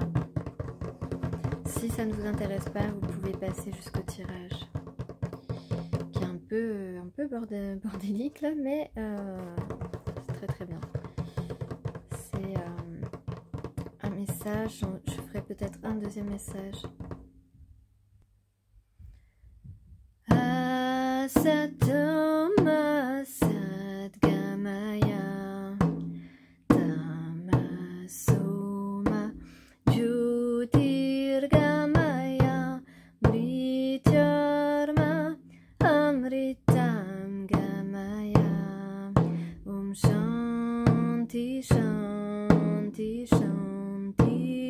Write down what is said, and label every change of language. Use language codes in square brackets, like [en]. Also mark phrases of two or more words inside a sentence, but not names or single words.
[fr] Si ça ne vous intéresse pas, vous pouvez passer jusqu'au tirage, qui est un peu bordélique là, mais c'est très très bien. C'est un message, je ferai peut-être un deuxième message. [sa] असतोमा सद्गमय तमसोमा ज्योतिर्गमय मृत्योर्मा अमृतं गमय ॐ शान्ति शान्ति शान्ति.